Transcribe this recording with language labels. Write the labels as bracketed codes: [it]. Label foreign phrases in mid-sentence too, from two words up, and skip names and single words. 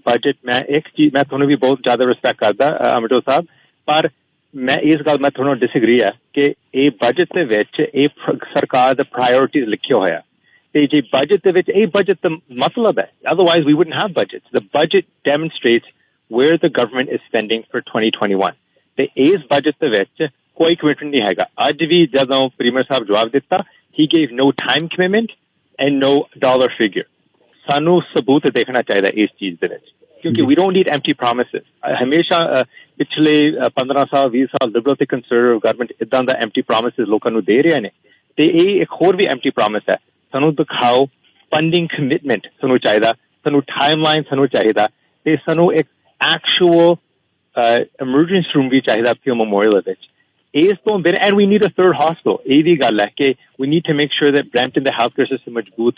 [pa] ਬਜਟ ਮੈਂ ਇੱਕ ਚੀਜ਼, ਮੈਂ ਤੁਹਾਨੂੰ ਵੀ ਬਹੁਤ ਜ਼ਿਆਦਾ ਰਿਸਪੈਕਟ ਕਰਦਾ ਅਮਰਜੋਤ ਸਾਹਿਬ, ਪਰ ਮੈਂ ਇਸ ਗੱਲ ਮੈਂ ਤੁਹਾਨੂੰ ਡਿਸਐਗਰੀ ਹੈ ਕਿ ਇਹ ਬਜਟ ਦੇ ਵਿੱਚ ਇਹ ਸਰਕਾਰ ਦਾ ਪ੍ਰਾਇਓਰਿਟੀਜ਼ ਲਿਖਿਆ ਹੋਇਆ, ਤੇ ਜੇ ਬਜਟ ਦੇ ਵਿੱਚ ਇਹ ਬਜਟ ਦਾ ਮਤਲਬ ਹੈ, [en] otherwise we wouldn't have budget. The budget demonstrates where the government is spending for 2021, [pa] ਤੇ ਇਸ ਬਜਟ ਦੇ ਵਿੱਚ ਕੋਈ ਕਮਿਟਮੈਂਟ ਨਹੀਂ ਹੈਗਾ। ਅੱਜ ਵੀ ਜਦੋਂ ਪ੍ਰੀਮੀਅਰ ਸਾਹਿਬ ਜਵਾਬ ਦਿੱਤਾ, [en] he gave no time commitment and no dollar figure. [pa] ਸਾਨੂੰ ਸਬੂਤ ਦੇਖਣਾ ਚਾਹੀਦਾ ਇਸ ਚੀਜ਼ ਦੇ ਵਿੱਚ, ਕਿਉਂਕਿ [en] we don't need empty promises. [pa] ਹਮੇਸ਼ਾ ਪਿਛਲੇ 15 ਸਾਲ 20 ਸਾਲ ਲਿਬਰਲ ਤੇ ਕੰਜ਼ਰਵੇਟਿਵ ਗਵਰਨਮੈਂਟ ਇਦਾਂ ਦਾ [en] empty promises [pa] ਲੋਕਾਂ ਨੂੰ ਦੇ ਰਹੇ ਨੇ, ਤੇ ਇਹ ਇੱਕ ਹੋਰ ਵੀ [en] empty promise [pa] ਹੈ। ਸਾਨੂੰ ਦਿਖਾਓ [en] funding commitment [pa] ਸਾਨੂੰ ਚਾਹੀਦਾ, ਸਾਨੂੰ ਟਾਈਮਲਾਈਨ ਸਾਨੂੰ ਚਾਹੀਦਾ, ਤੇ ਸਾਨੂੰ ਇੱਕ [en] actual emergency room [pa] ਵੀ ਚਾਹੀਦਾ ਪੀਲ ਮੈਮੋਰੀਅਲ ਵਿੱਚ। ਇਸ ਤੋਂ ਬਿਨਾਂ [en] and we need a third hospital. [pa] ਇਹ ਵੀ ਗੱਲ ਹੈ ਕਿ [en] we need to make sure that Brampton [pa] ਦਾ [en] health care system [pa] ਮਜ਼ਬੂਤ ਹੈ।